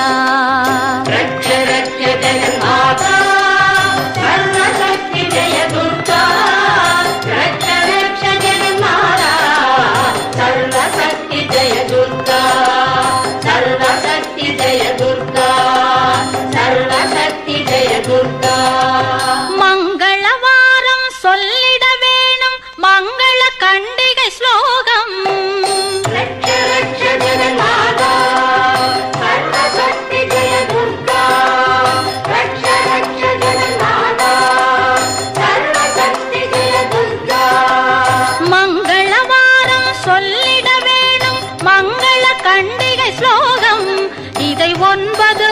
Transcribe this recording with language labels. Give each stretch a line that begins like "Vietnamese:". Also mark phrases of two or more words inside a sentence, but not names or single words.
Sanskrit: रक्ष रक्ष जगन्माता सर्वशक्ति जय दुर्गा रक्ष रक्ष जगन्माता सर्वशक्ति जय दुर्गा सर्वशक्ति जय दुर्गा सर्वशक्ति जय दुर्गा
Tamil: मंगलवारं சொல்லிட வேணும் மங்கள கண்டிகை ஸ்லோகம்
Sanskrit: रक्ष रक्ष जगन्माता सर्वशक्ति जय दुर्गा रक्ष रक्ष जगन्माता सर्वशक्ति जय दुर्गा
Tamil: மங்களவாரம் சொல்லிட வேணும் மங்கள கண்டிகை ஸ்லோகம் இதை 9